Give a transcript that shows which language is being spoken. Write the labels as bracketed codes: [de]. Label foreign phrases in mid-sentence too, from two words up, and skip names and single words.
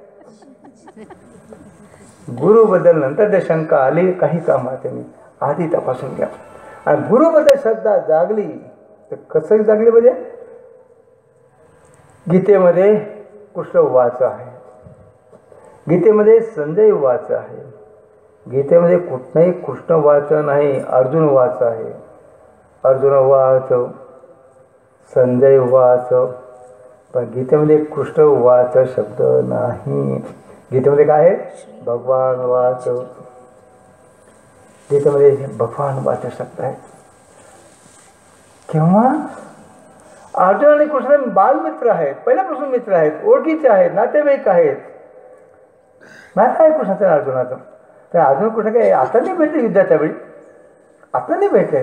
[mr] गुरुबद्दल नंतर ते शंका आली, काही कामात मी आधी तपासून घ्या. आणि गुरुबद्दल श्रद्धा जागली तर कसं जागली म्हणजे, गीतेमध्ये [sa] कृष्ण उवाच [mr] आहे, गीतेमध्ये [sa] संजय उवाच [mr] आहे, गीतेमध्ये कुठलंही [sa] कृष्ण उवाच [mr] नाही, [sa] अर्जुन उवाच [mr] आहे. [sa] अर्जुन उवाच, संजय उवाच, [mr] पण गीतेमध्ये [sa] कृष्ण उवाच [mr] शब्द नाही. गीतेमध्ये काय आहे? [sa] भगवान उवाच. [mr] गीतेमध्ये [sa] भगवान उवाच [mr] शब्द आहे. केव्हा? अर्जुन आणि कृष्ण बालमित्र आहेत, पहिल्यापासून मित्र आहेत, ओळखीचे आहेत, नातेवाईक आहेत. माहिती आहे कृष्णाचं अर्जुनाचं. तर अर्जुन कृष्ण काय आता नाही भेटले युद्धाच्या वेळी, आता नाही भेटले.